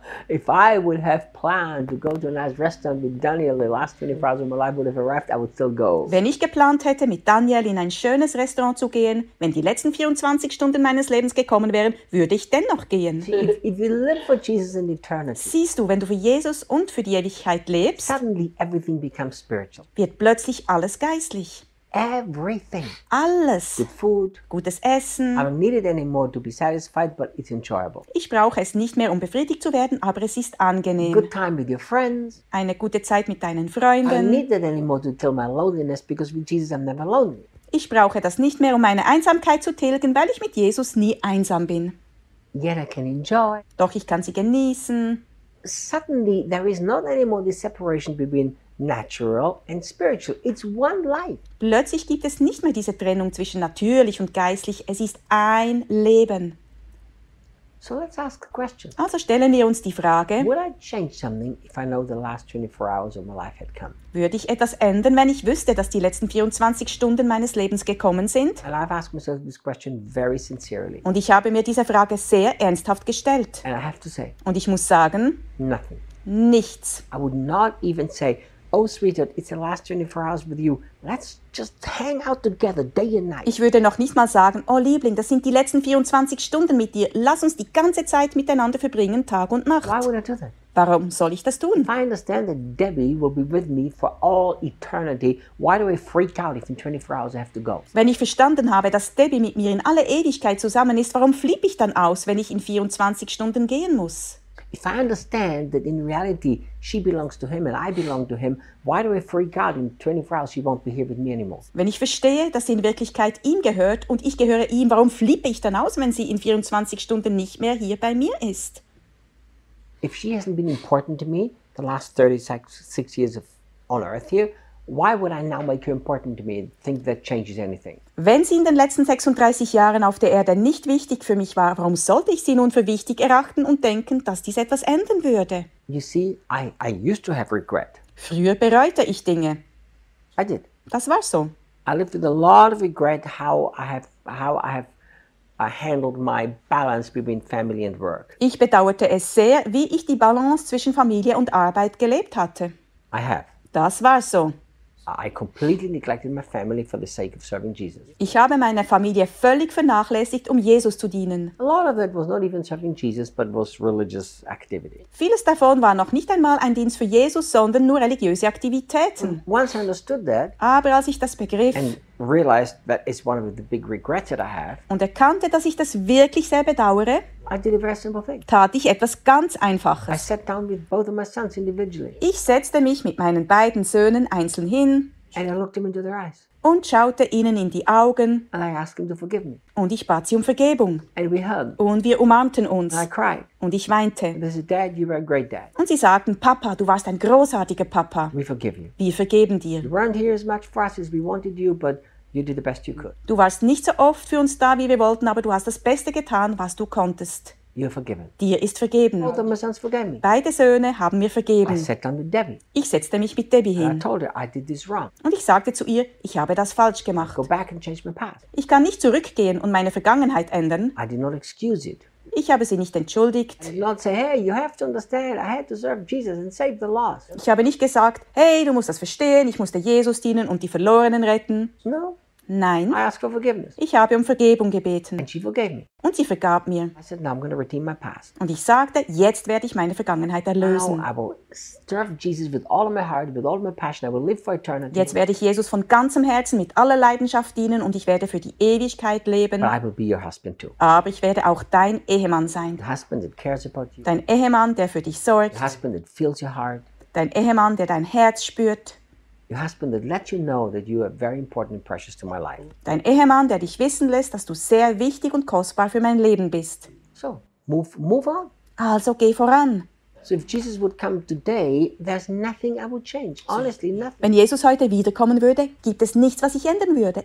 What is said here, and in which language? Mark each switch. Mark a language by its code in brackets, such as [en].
[en] If I would have planned to go to a nice restaurant with Daniel the last 24 hours of my life would have arrived, I would still go. [de] Wenn ich geplant hätte, mit Daniel in ein schönes Restaurant zu gehen, wenn die letzten 24 Stunden meines Lebens gekommen wären, würde ich dennoch gehen. [en] If you live for Jesus in eternity, [de] siehst du, wenn du für Jesus und für die Ewigkeit lebst, [en] suddenly everything becomes spiritual. [de] Wird plötzlich alles geistlich. [en] Everything. [de] Alles. [en] Good food. [de] Gutes Essen. [en] I don't need it anymore to be satisfied, but it's enjoyable. [de] Ich brauche es nicht mehr, um befriedigt zu werden, aber es ist angenehm. [en] Good time with your friends. [de] Eine gute Zeit mit deinen Freunden. [en] I don't need it anymore to tell my loneliness, because with Jesus I'm never lonely. [de] Ich brauche das nicht mehr, um meine Einsamkeit zu tilgen, weil ich mit Jesus nie einsam bin. [en] Yet I can enjoy. [de] Doch ich kann sie genießen. [en] Suddenly there is not anymore this separation between natural and spiritual. It's one life. [de] Plötzlich gibt es nicht mehr diese Trennung zwischen natürlich und geistlich. Es ist ein Leben. [en] So let's ask a question. [de] Also stellen wir uns die Frage. [en] Would I change something if I know the last 24 hours of my life had come? [de] Würde ich etwas ändern, wenn ich wüsste, dass die letzten 24 Stunden meines Lebens gekommen sind? [en] And I've asked myself this question very sincerely. [de] Und ich habe mir diese Frage sehr ernsthaft gestellt. [en] And I have to say. [de] Und ich muss sagen. [en] Nothing. [de] Nichts. [en] I would not even say, oh, sweetheart, it's the last 24 hours with you. Let's just hang out together day and night. [de] Ich würde noch nicht mal sagen, oh, Liebling, das sind die letzten 24 Stunden mit dir. Lass uns die ganze Zeit miteinander verbringen, Tag und Nacht. [en] Why would I do that? [de] Warum soll ich das tun? [en] If I understand that Debbie will be with me for all eternity, why do I freak out if in 24 hours I have to go? [de] Wenn ich verstanden habe, dass Debbie mit mir in aller Ewigkeit zusammen ist, warum flippe ich dann aus, wenn ich in 24 Stunden gehen muss? [en] If I understand that in reality she belongs to him and I belong to him, why do I freak out in 24 hours she won't be here with me anymore? [de] Wenn ich verstehe, dass sie in Wirklichkeit ihm gehört und ich gehöre ihm, warum flippe ich dann aus, wenn sie in 24 Stunden nicht mehr hier bei mir ist? [en] If she hasn't been important to me the last 36 years of on earth here, why would I now make her important to me and think that changes anything? [de] Wenn sie in den letzten 36 Jahren auf der Erde nicht wichtig für mich war, warum sollte ich sie nun für wichtig erachten und denken, dass dies etwas ändern würde? [en] You see, I used to have regret. [de] Früher bereute ich Dinge. [en] I did. [de] Das war so. [en] I lived with a lot of regret how I handled my balance between family and work. [de] Ich bedauerte es sehr, wie ich die Balance zwischen Familie und Arbeit gelebt hatte. [en] I have. [de] Das war so. [en] I completely neglected my family for the sake of serving Jesus. [de] Ich habe meine Familie völlig vernachlässigt, um Jesus zu dienen. [en] A lot of it was not even serving Jesus, but was religious activity. [de] Vieles davon war noch nicht einmal ein Dienst für Jesus, sondern nur religiöse Aktivitäten. [en] Once I understood that, [de] aber als ich das begriff, [en] and realized that is one of the big regrets that I have, [de] und erkannte, dass ich das wirklich sehr bedauere, [en] I did a very simple thing. [de] Tat ich etwas ganz Einfaches. [en] I sat down with both of my sons individually. [de] Ich setzte mich mit meinen beiden Söhnen einzeln hin [en] and I looked them into their eyes. [de] Und schaute ihnen in die Augen [en] and I asked them to forgive me. [de] Und ich bat sie um Vergebung. [en] And we hugged. [de] Und wir umarmten uns. [en] And I cried. [de] Und ich weinte. [en] And they said, Dad, you were a great dad. [de] Und sie sagten, Papa, du warst ein großartiger Papa. [en] We forgive you. [de] Wir vergeben dir. [en] You weren't here as much for us as we wanted you, but you did the best you could. [de] Du warst nicht so oft für uns da, wie wir wollten, aber du hast das Beste getan, was du konntest. [en] You're forgiven. [de] Dir ist vergeben. [en] Both of my sons forgave me. [de] Beide Söhne haben mir vergeben. [en] I sat down with Debbie. [de] Ich setzte mich mit Debbie hin. [en] And I told her, I did this wrong. [de] Und ich sagte zu ihr, ich habe das falsch gemacht. [en] Go back and change my path. [de] Ich kann nicht zurückgehen und meine Vergangenheit ändern. I did not excuse it. Ich habe sie nicht entschuldigt. Ich habe nicht gesagt, hey, du musst das verstehen, ich musste Jesus dienen und die Verlorenen retten. [en] No. [de] Nein. [en] I asked for forgiveness. [de] Ich habe um Vergebung gebeten. [en] And she forgave me. [de] Und sie vergab mir. [en] I said, now I'm going to redeem my past. [de] Und ich sagte, jetzt werde ich meine Vergangenheit erlösen. [en] Now I will serve Jesus with all of my heart, with all of my passion. I will live for eternity. [de] Jetzt werde ich Jesus von ganzem Herzen mit aller Leidenschaft dienen und ich werde für die Ewigkeit leben. [en] But I will be your husband too. [de] Aber ich werde auch dein Ehemann sein. [en] The husband that cares about you. [de] Dein Ehemann, der für dich sorgt. [en] The husband that feels your heart. [de] Dein Ehemann, der dein Herz spürt. [en] Your husband that lets you know that you are very important and precious to my life. [de] Dein Ehemann, der dich wissen lässt, dass du sehr wichtig und kostbar für mein Leben bist. [en] So, move on. [de] Also geh voran. [en] So if Jesus would come today, there's nothing I would change. Honestly, nothing. [de] Wenn Jesus heute wiederkommen würde, gibt es nichts, was ich ändern würde.